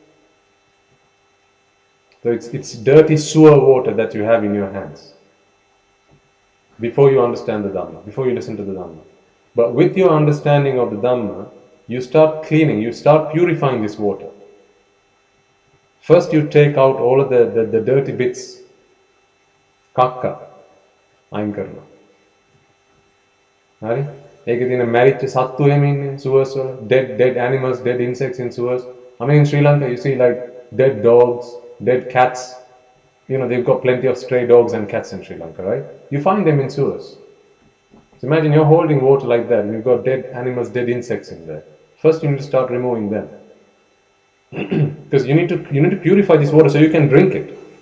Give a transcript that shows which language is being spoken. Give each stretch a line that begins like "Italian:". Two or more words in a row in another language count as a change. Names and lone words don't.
English: So it's dirty sewer water that you have in your hands. Before you understand the Dhamma, before you listen to the Dhamma. But with your understanding of the Dhamma, you start cleaning, you start purifying this water. First you take out all of the dirty bits.
Sinhala: කක්කා. අයින් කරන්න. Hari? Ekේ තියෙන මැරිච්ච සත්තු එහෙම ඉන්නේ sewers වල,
English: dead animals, dead insects in sewers. I mean in Sri Lanka you see like dead dogs, dead cats. You know, they've got plenty of stray dogs and cats in Sri Lanka, right? You find them in sewers. So imagine you're holding water like that and you've got dead animals, dead insects in there. First you need to start removing them. Because you need to purify this water so you can drink it.